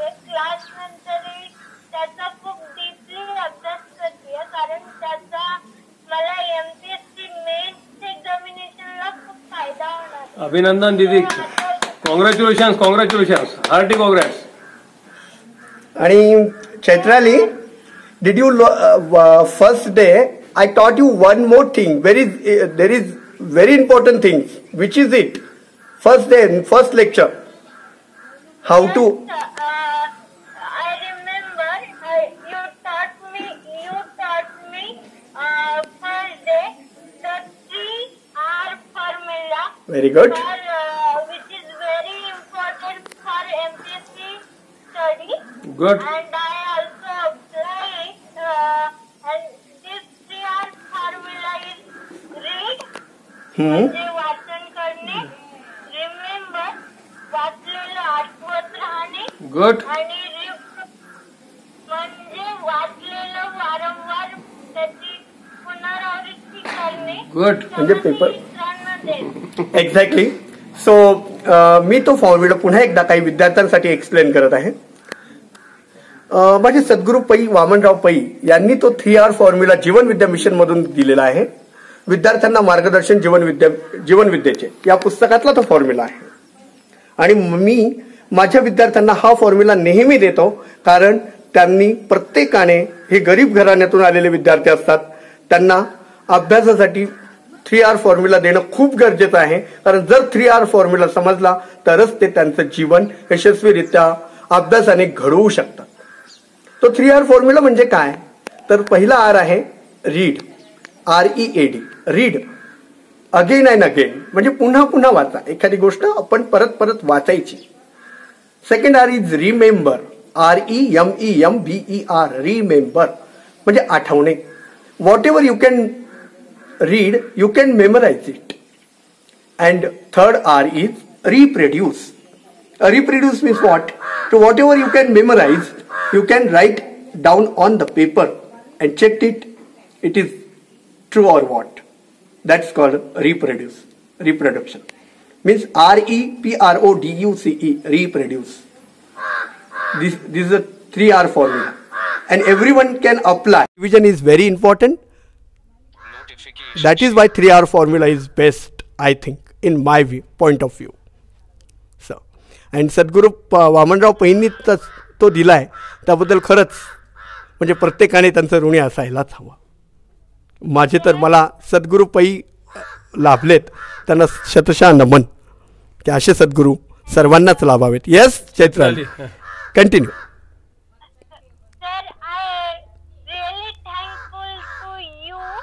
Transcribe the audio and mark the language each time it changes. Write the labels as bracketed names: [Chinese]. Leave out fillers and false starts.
[Marathi] Class नंतरही त्याचा खूप डीपली अभ्यास करते, कारण त्याचा मला MPSC मेन्स एक्झामिनेशनला खूप फायदा होणार. अभिनंदन दीदी, कॉंग्रॅच्युलेशन, हार्टी कॉंग्रॅट्स. [English] आणि Chaitrali, did you first day I taught you one more thing. There is very important things. Which is it? First day, first lecture. How to? I remember you taught me first day the 3R formula. Very good. Which is very important for MPSC study. Good. And I also apply it. And this 3R formula is read. [Marathi] म्हणजे वाचन करणे, remember वाचलेलं आठवत राहणे, [English] गुड. [Marathi] आणि म्हणजे वाचलेलं वारंवार त्याची पुनरावृत्ती करणे. [English] Good. [Marathi] म्हणजे पेपर मित्रांना देणे. [English] Exactly. [Marathi] सो मी तो फॉर्म्युला पुन्हा एकदा काही विद्यार्थ्यांसाठी एक्सप्लेन करत आहे. माझे सद्गुरू पै वामनराव पै यांनी तो 3R फॉर्म्युला जीवन विद्या मिशन मधून दिलेला आहे. विद्यार्थ्यांना मार्गदर्शन जीवन विद्येचे या पुस्तकातला तो फॉर्म्युला आहे. आणि मी माझ्या विद्यार्थ्यांना हा फॉर्म्युला नेहमी देतो, कारण त्यांनी प्रत्येकाने हे गरीब घराण्यातून आलेले विद्यार्थी असतात. त्यांना अभ्यासासाठी 3R फॉर्म्युला देणं खूप गरजेचं आहे. कारण जर 3R फॉर्म्युला समजला तरच ते त्यांचं जीवन यशस्वीरित्या अभ्यासाने घडवू शकतात. तो 3R फॉर्म्युला म्हणजे काय? तर पहिला R आहे read, READ, [English] read again and again, [Marathi] म्हणजे पुन्हा पुन्हा वाचा. एखादी गोष्ट आपण परत परत वाचायची. [English] second R is remember, REMEMBER, remember [Marathi] म्हणजे आठवणे. [English] Whatever you can read you can memorize it. And third R is reproduce. Reproduce means what? So whatever you can memorize, you can write down on the paper and check it is true or what. That's called reproduce. Reproduction means REPRODUCE, reproduce. This is a 3R formula, and everyone can apply. Revision is very important. That is why 3R formula is best, I think, in my point of view. [Marathi] आणि सद्गुरू वामनराव पैंनी तो दिलाय त्याबद्दल खरंच म्हणजे प्रत्येकाने त्यांचं ऋणी असायलाच हवं. माझे तर मला सद्गुरू पै लाभलेत, त्यांना शतशः नमन की असे सद्गुरू सर्वांनाच लाभावेत. [English] Yes Chaitrali, continue. Sir, I really thankful to you.